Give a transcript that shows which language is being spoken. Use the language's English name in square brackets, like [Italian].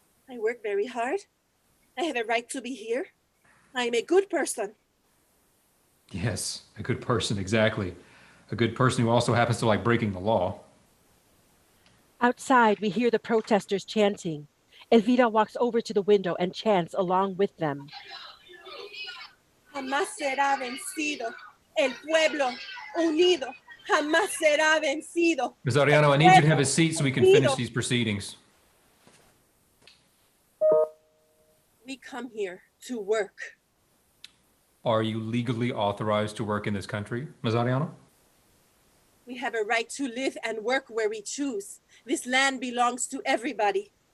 [English] I work very hard. I have a right to be here. I am a good person. Yes, a good person, exactly. A good person who also happens to like breaking the law. Outside, we hear the protesters chanting. Elvira walks over to the window and chants along with them. [Spanish] Jamás será vencido el pueblo unido jamás será vencido. [English] Ms. Arellano, I need you to have a seat so we can finish these proceedings. We come here to work. Are you legally authorized to work in this country, Ms. Arellano? We have a right to live and work where we choose. This land belongs to everybody.